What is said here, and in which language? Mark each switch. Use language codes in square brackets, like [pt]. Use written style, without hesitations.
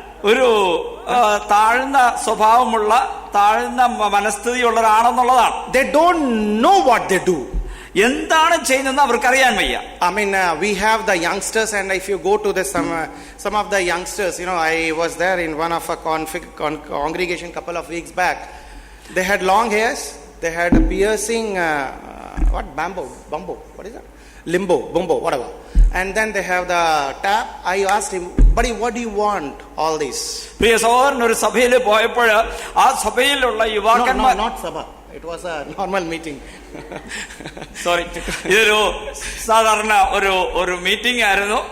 [ml] ഒരു താഴ്ന്ന സ്വഭാവമുള്ള താഴ്ന്ന മനസ്ഥിതിയുള്ളവരാണെന്നുള്ളതാണ്. [en] They don't know what they do. [ml] എന്താണ് ചെയ്യുന്നതെന്ന് അവർക്കറിയാൻ വയ്യ. [en] I mean, we have the youngsters, and if you go to this, some of the youngsters, I was there in one of a congregation couple of weeks back. They had long hairs, they had piercing, bumbo, what is that? Limbo, bumbo, whatever. And then they have the tap. I asked him, buddy, what do you want all this? [ml] പ്രിയ സഹോദരൻ ഒരു സഭയിൽ പോയപ്പോൾ ആ സഭയിലുള്ള യുവാക്കന്മാർ, [en] not sabha, it was a normal meeting. [ml] Sorry, ഇതൊരു സാധാരണ ഒരു meeting ആയിരുന്നു.